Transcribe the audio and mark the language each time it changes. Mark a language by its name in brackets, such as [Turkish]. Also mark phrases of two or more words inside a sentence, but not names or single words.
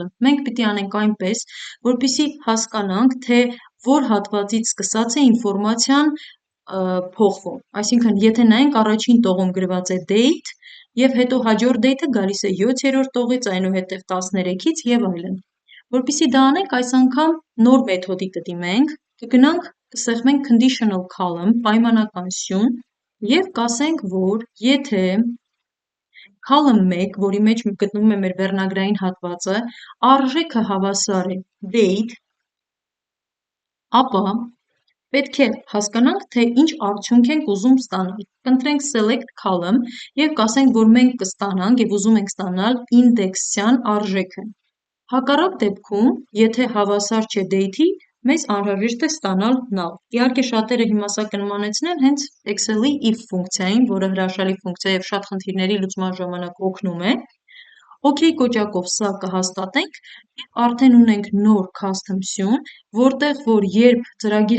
[Armenian] մենք պիտի անենք այնպես, որպեսզի հասկանանք, թե որ հատվածից սկսած է ինֆորմացիան փոխվում։ Այսինքն, եթե նայենք առաջին տողում գրված է date, և հետո հաջորդ date-ը գալիս է 7-րդ տողից, այնուհետև 13-ից և այլն։ Որպեսզի դա անենք, այս անգամ նոր մեթոդի կդիմենք, կգնանք, կսեղմենք [English] conditional column, [Armenian] պայմանական սյուն, և կասենք, որ եթե column 1, որի մեջ գտնվում է մեր վերնագրային հատվածը, արժեքը հավասար է date, ապա պետք է հասկանանք, թե ինչ արդյունք ենք ուզում ստանալ։ Կընտրենք [English] select column [Armenian] և կասենք, որ մենք կստանանք և ուզում ենք ստանալ ինդեքսյան արժեքը։ Հակառակ դեպքում, եթե հավասար չէ date-ի, մեզ անհրաժեշտ է ստանալ null։ Իհարկե շատերը հիմա սա կնմանեցնեն հենց Excel-ի if ֆունկցիային, որը հրաշալի ֆունկցիա և շատ խնդիրների լուծման ժամանակ օգնում է։ OK կոճակով սա կհաստատենք և արդեն ունենք նոր custom սյուն, որտեղ որ երբ ծրագիրը